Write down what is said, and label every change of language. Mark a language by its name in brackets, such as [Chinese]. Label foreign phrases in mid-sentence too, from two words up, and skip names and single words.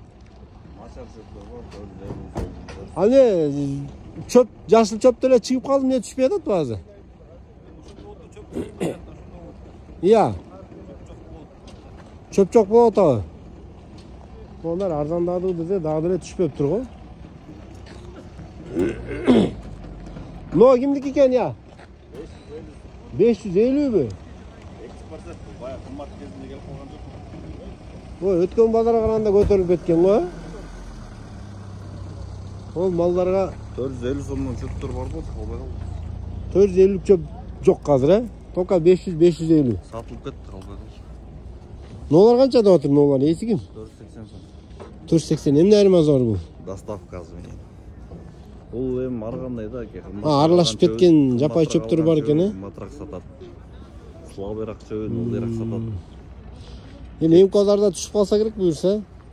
[Kyrgyz] Аны чөп, жашыл чөп деле чыгып калды, эмне түшпөй атат баазы? Ия. Чөп жок болуп атабы? Onlar арзандады десе, дагы деле түшпөп тур го. Но кимдики экен я? 550бі? [Kazakh] Ой, өткен базарға қарағанда көтеріліп кеткен ғой. Ол малдарға [Kyrgyz] 450 сомнан чөптөр бар болду, албай калды. [Kazakh] 450 чөп жоқ қазір, Тока 500-550. [Kyrgyz] Сатылып кетти, албай калды. [Kazakh] Нолар қанша деп отыр, нолар? Есі кім? 480 сом. [Kyrgyz] 480. Эмне айырмасы бар бұл? Доставкасы менен. Бул эми ар кандай да, аралашып кеткен жапай чөптөр бар экен, э? Матрак сатат. Слабыйраак чөбүн ылдыйраак сатат. Эми эмкаларда түшүп калса керек буюрса.